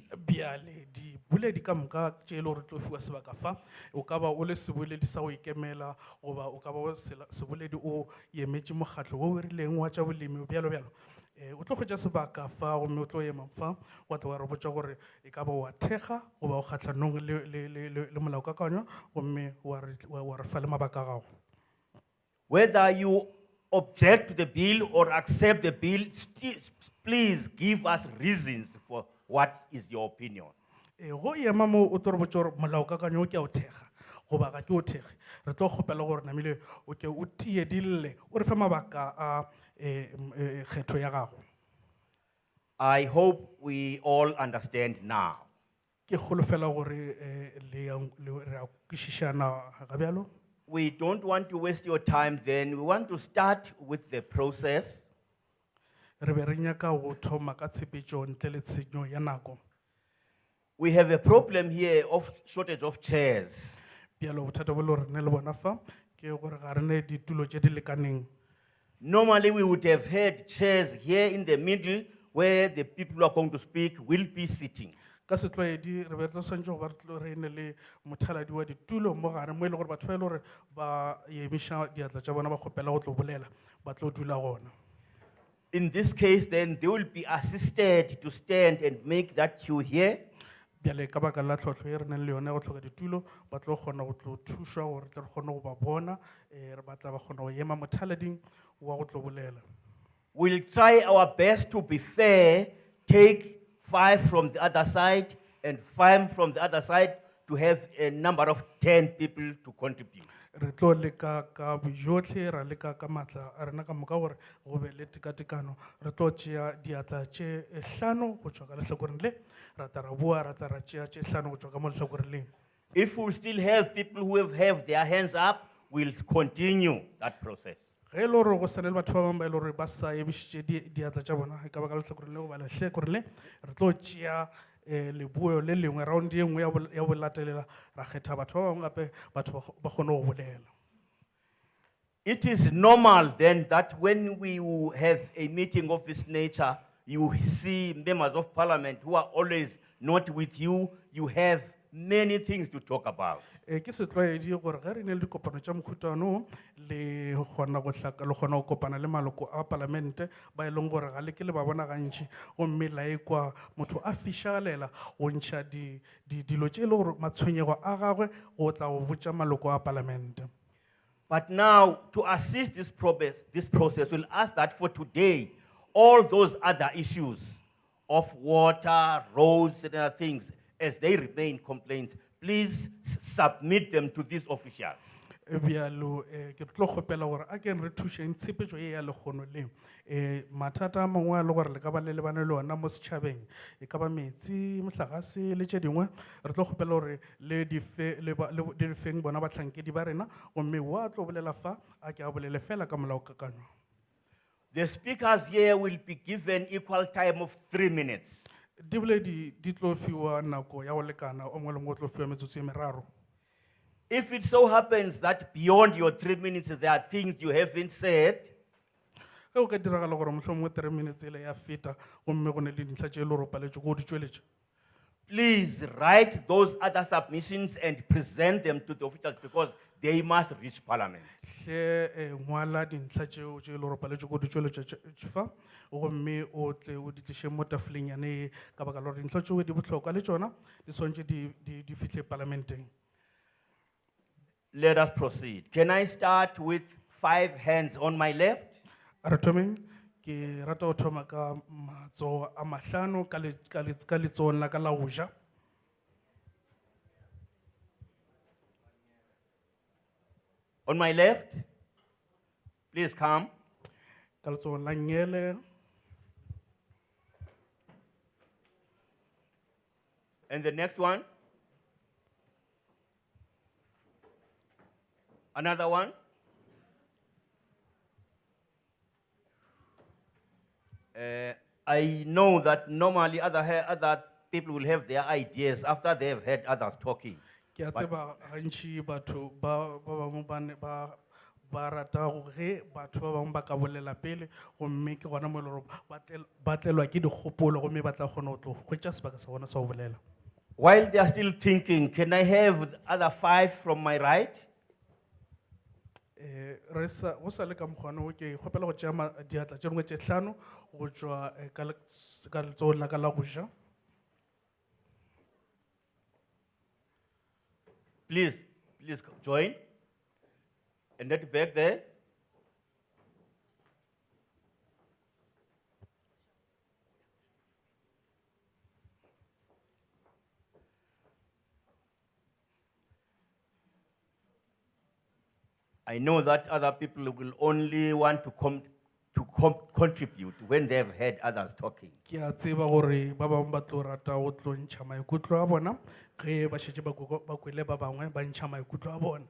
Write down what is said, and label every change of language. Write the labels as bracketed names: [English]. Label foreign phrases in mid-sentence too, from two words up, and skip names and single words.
[Northern Sotho] Bjale di boledi ka moka tše e le gore tlo fiwa sebaka fa o ka ba o le seboledi sa go ikemela goba o ka ba o seboledi o emetše mokgatlo o o rileng wa tša bolemi bjalo o tlo kgwetša sebaka fa gomme o tlo ema fa wa tla wa re botša gore e ka ba wa thekga goba o kgatlhanong le molaokakanywa gomme wa re fa le mabaka a gago. [English] Whether you object to the bill or accept the bill, please give us reasons for what is your opinion. [Northern Sotho] Go ema mo o tlo re botša gore molaokakanywa o ke a o thekga goba ga ke o thekge re tlo kgopela gore namile o ke o tiedille o re fe mabaka a kgetho ya gago. [English] I hope we all understand now. [Northern Sotho] Ke kgolofela gore re a kwešišana ga bjalo. [English] We don't want to waste your time then. We want to start with the process. [Northern Sotho] Re be re nyaka go thoma ka tshepetšo ntle le tshenyo ya nako. [English] We have a problem here of shortage of chairs. [Northern Sotho] Bjalo bothata bo le gore ne le bona fa ke gore ga re ne ditulo tše di lekaneng. [English] Normally we would have had chairs here in the middle where the people who are going to speak will be sitting. [Northern Sotho] Ka setlwaedi re be re swantse go ba re tlo re ne le mothaladi wa ditulo mo gare mo e le gore batho ba e le gore ba emiša diatla tša bona ba kgopela go tlo bolela ba tlo dula gona. [English] In this case then they will be assisted to stand and make that queue here. [Northern Sotho] Bjale ka baka la tlhotlho e re nang le yone go tlhoka ditulo ba tlo kgona go tlo thušwa gore tle re kgone go ba bona re batla ba kgona go ema mothalading wa go tlo bolela. [English] We'll try our best to be fair, take 5 from the other side and 5 from the other side to have a number of 10 people to contribute. [Northern Sotho] Re tlo leka ka bojotlhe ra leka ka matla a rena ka moka gore go be le tekatekano re tlo tšea diatla tše 5 go tšwa ka lehlakoreng le ra tla ra boa ra tla ra tšea tše 5 go tšwa ka mo lehlakoreng leng. [English] If we still have people who have their hands up, we'll continue that process. [Northern Sotho] Ge e le gore go sa le le batho ba bangwe ba e le gore ba sa emišitše diatla tša bona e ka ba ka lehlakoreng le goba lehlakoreng le re tlo tšea lebuo le lengwe round ye nngwe ya bo latelela ra kgetha batho ba bangwe gape batho ba kgone go bolela. [English] It is normal then that when we have a meeting of this nature, you see members of parliament who are always not with you, you have many things to talk about. [Northern Sotho] Ke setlwaedi gore ge re ne le dikopano tša mokhutano le kgona go hlaka le kgona go kopana le maloko a palamente ba e leng gore ga le ke le ba bona gantši gomme la ekwa motho a fišagalela go ntšha dilo tše e le gore matshwenyego a gagwe go tla go botša maloko a palamente. [English] But now, to assist this process, we'll ask that for today, all those other issues of water, roads, and other things, as they remain complaints, please submit them to these officials. [Northern Sotho] Bjalo ke tlo kgopela gore a ke re thušeng tshepetšo ye ya lekgono le mathata a mangwe a le gore le ka ba le lebane le ona mo setšhabeng e ka ba metsi mohlagase le tše dingwe re tlo kgopela gore le difeng bona bahlankedi ba rena gomme wa tlo bolela fa a ke a bolele fela ka molaokakanywa. [English] The speakers here will be given equal time of 3 minutes. [Northern Sotho] Di boledi di tlo fiwa nako ya go lekana o mongwe le mongwe o tlo fiwa metsotso e meraro. [English] If it so happens that beyond your 3 minutes there are things you haven't said, [Northern Sotho] Ge o ka diragala gore mohlomongwe 3 minutes ele ya feta gomme go ne le dintlha tše e le gore o paletše go di tšweletša, [English] please write those other submissions and present them to the officials because they must reach parliament. [Northern Sotho] hle ngwala dintlha tšeo tše e le gore o paletše go di tšweletša fa gomme o tle o di tliše mo tafoleng yane ka baka la gore dintlha tšeo di bohlokwa le tšona di swantše di fihle parlamenteng. [English] Let us proceed. Can I start with 5 hands on my left? [Northern Sotho] A re thomeng ke rata go thoma ka matsogo a mahlano ka letsogong la ka la go ja. [English] On my left, please come. [Northern Sotho] Ka letsogong la Nyele, [English] And the next one? Another one? I know that normally other people will have their ideas after they have heard others talking. [Northern Sotho] Ke a tseba gantši batho ba bangwe ba rata gore batho ba bangwe ba ka bolela pele gomme ke gona mo e le gore ba tlelwa ke dikgopolo gomme ba tla kgona go tlo hwetša sebaka sa bona sa go bolela. [English] While they are still thinking, can I have the other 5 from my right? [Northern Sotho] Go sa le ka mokgwana o ke kgopela go tšea diatla tše dingwe tše 5 go tšwa ka letsogong la ka la go ja. [English] Please join. And that back there. I know that other people will only want to contribute when they have heard others talking. [Northern Sotho] Ke a tseba gore ba bangwe ba tlo rata go tlo ntšha maikutlo a bona ge ba šetše ba kwele ba bangwe ba ntšha maikutlo a bona.